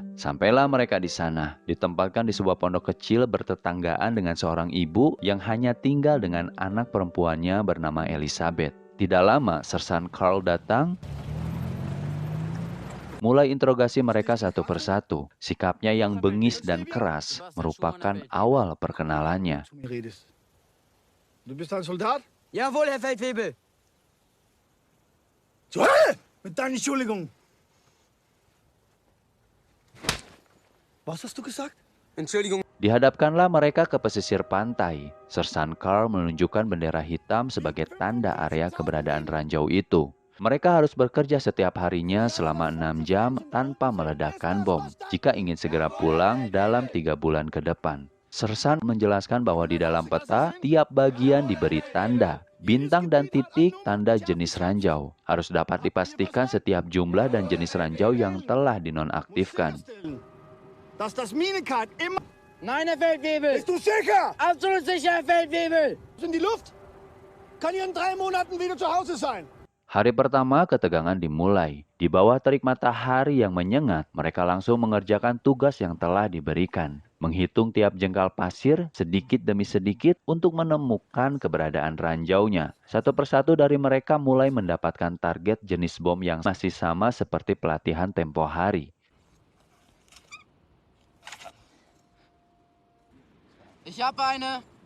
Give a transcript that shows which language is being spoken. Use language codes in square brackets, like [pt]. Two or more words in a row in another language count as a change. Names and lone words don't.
[id] Sampailah mereka di sana, ditempatkan di sebuah pondok kecil bertetanggaan dengan seorang ibu yang hanya tinggal dengan anak perempuannya bernama Elizabeth. Tidak lama, Sersan Karl datang, mulai interogasi mereka satu persatu. Sikapnya yang bengis dan keras merupakan awal perkenalannya. [de] Du bist ein Soldat? Jawohl, Herr Feldwebel. Zur Hölle! Mit deiner Entschuldigung. Was hast du gesagt? Entschuldigung. [id] Dihadapkanlah mereka ke pesisir pantai. Sersan Karl menunjukkan bendera hitam sebagai tanda area keberadaan ranjau itu. Mereka harus bekerja setiap harinya selama 6 jam tanpa meledakkan bom, jika ingin segera pulang dalam 3 bulan ke depan. Sersan menjelaskan bahwa di dalam peta, tiap bagian diberi tanda. Bintang dan titik tanda jenis ranjau. Harus dapat dipastikan setiap jumlah dan jenis ranjau yang telah dinonaktifkan. [de] Dass das Minenkat immer... Nein, Herr Feldwebel. Bist du sicher? Absolut sicher, Herr Feldwebel. In die Luft? Kann hier in 3 Monaten wieder zu Hause sein. [id] Hari pertama ketegangan dimulai. Di bawah terik matahari yang menyengat, mereka langsung mengerjakan tugas yang telah diberikan. Menghitung tiap jengkal pasir sedikit demi sedikit untuk menemukan keberadaan ranjaunya. Satu persatu dari mereka mulai mendapatkan target jenis bom yang masih sama seperti pelatihan tempo hari. [de] Ich habe eine.